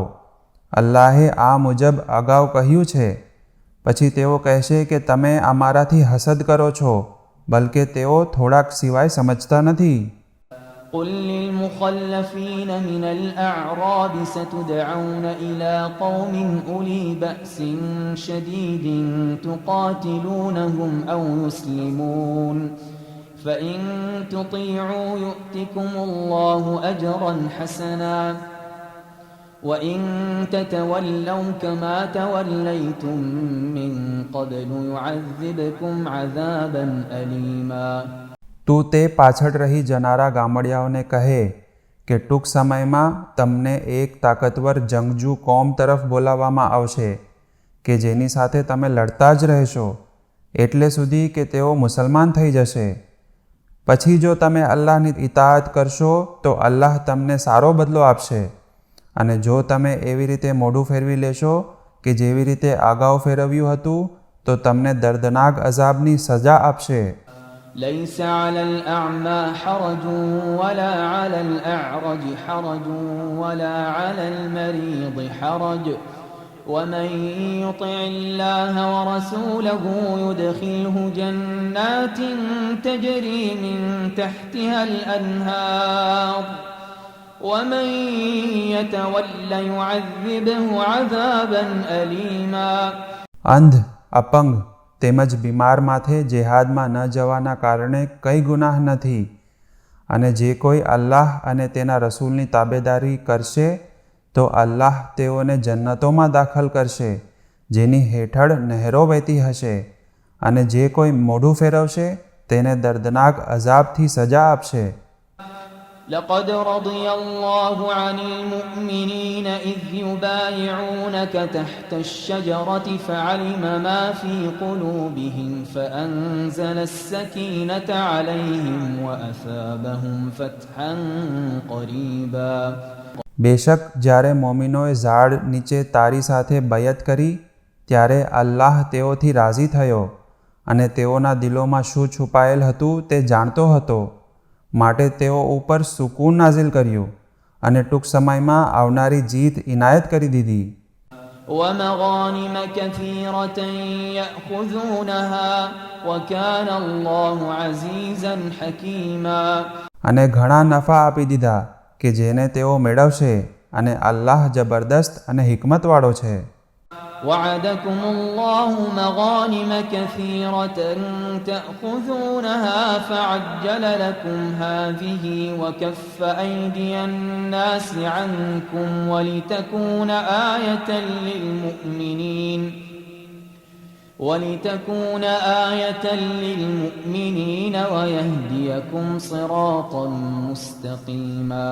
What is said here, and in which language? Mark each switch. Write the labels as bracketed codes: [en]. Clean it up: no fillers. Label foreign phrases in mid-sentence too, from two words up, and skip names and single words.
[gu] અલ્લાહે આ મુજબ અગાઉ કહ્યું છે. પછી તેઓ કહેશે કે તમે અમારાથી હસદ કરો છો, બલકે તેઓ થોડાક સિવાય સમજતા નથી. [ar] قل للمخلفين من الأعراب ستدعون إلى قوم أولي بأس شديد تقاتلونهم أو يسلمون فإن تطيعوا يؤتكم الله أجرا حسنا وإن تتولوا كما توليتم من قبل يعذبكم عذابا أليما. [gu] તું તે પાછળ રહી જનારા ગામડિયાઓને કહે કે ટૂંક સમયમાં તમને એક તાકતવર જંગજુ કોમ તરફ બોલાવવામાં આવશે કે જેની સાથે તમે લડતા જ રહેશો એટલે સુધી કે તેઓ મુસલમાન થઈ જશે. પછી જો તમે અલ્લાહની ઇતાઅત કરશો તો અલ્લાહ તમને સારો બદલો આપશે, અને જો તમે એવી રીતે મોઢું ફેરવી લેશો કે જેવી રીતે અગાઉ ફેરવ્યું હતું તો તમને દર્દનાક અઝાબની સજા આપશે. [ar] ليس على الأعمى حرج ولا على الأعرج حرج ولا على المريض حرج ومن يطع الله ورسوله يدخله جنات تجري من تحتها الأنهار ومن يتول يعذبه عذابا أليما. [gu] અંધ, અપંગ તેમજ બીમાર માથે જેહાદમાં ન જવાના કારણે કંઈ ગુનાહ નથી, અને જે કોઈ અલ્લાહ અને તેના રસૂલની તાબેદારી કરશે તો અલ્લાહ તેઓને જન્નતોમાં દાખલ કરશે જેની હેઠળ નહેરો વહેતી હશે, અને જે કોઈ મોઢું ફેરવશે તેને દર્દનાક અઝાબથી સજા આપશે. [ar] لقد رضي الله عن المؤمنين إذ يبايعونك تحت الشجرة فعلم ما في قلوبهم فأنزل السكينة عليهم وأثابهم فتحا قريبا. [gu] બેશક જ્યારે મોમિનોએ ઝાડ નીચે તારી સાથે બયત કરી ત્યારે અલ્લાહ તેઓથી રાજી થયો અને તેઓના દિલોમાં શું છુપાયેલ હતું તે જાણતો હતો, માટે તેઓ ઉપર સુકૂન નાઝિલ કર્યું અને ટૂંક સમયમાં આવનારી જીત ઇનાયત કરી દીધી. [ar] ومغانم كثيرة يأخذونها وكان الله عزيزا حكيما. [gu] અને ઘણા નફા આપી દીધા કે જેને તેઓ મેળવશે, અને અલ્લાહ જબરદસ્ત અને હિકમતવાળો છે. [ar] وعدكم الله مغانم كثيرة تأخذونها فعجل لكم هذه وكف أيدي الناس عنكم ولتكون آية للمؤمنين ويهديكم صراطا مستقيما.